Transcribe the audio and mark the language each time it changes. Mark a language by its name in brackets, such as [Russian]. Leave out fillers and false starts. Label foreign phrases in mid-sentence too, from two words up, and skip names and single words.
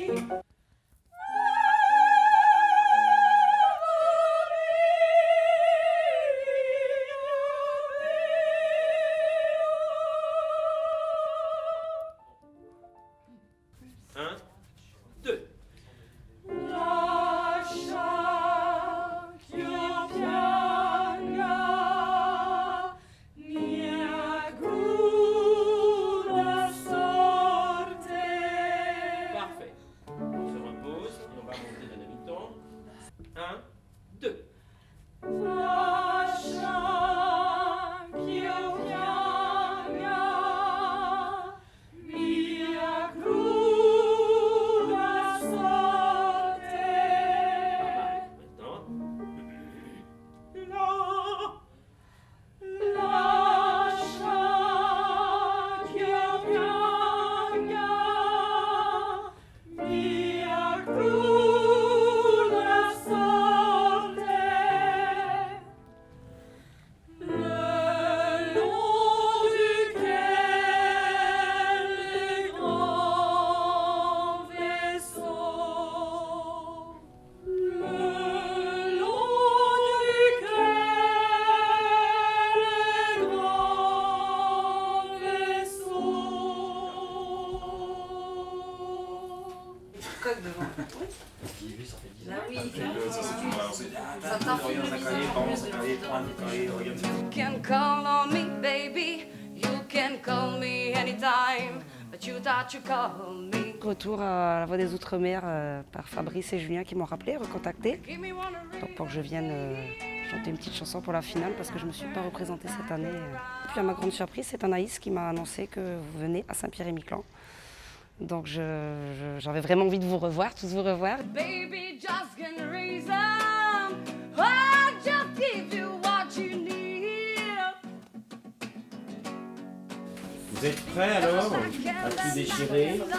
[French] Un, deux. [Italian] Lascia ch'io pianga mia cruda sorte. [French] Parfait. On se repose et on va monter d'un demi-ton. Un, deux. [Italian] Lascia ch'io pianga mia cruda sorte. [French] Maintenant. [Italian] Lascia ch'io pianga mia cruda sorte. [French] Le long duquel les grands vaisseaux, le long duquel les grands [English] You can call on me, baby. You can call me anytime. But you thought you call me. [French] Retour à la Voix des Outre-mer par Fabrice et Julien qui m'ont rappelé, recontacté. Donc pour que je vienne chanter une petite chanson pour la finale parce que je ne me suis pas représentée cette année. Puis à ma grande surprise, c'est Anaïs qui m'a annoncé que vous venez à Saint-Pierre-et-Miquelon. Donc j'avais vraiment envie de vous revoir, tous vous revoir. [English] Baby, just give me reason. I'll just give you what you need. [French] Vous êtes prêts alors à tout déchirer?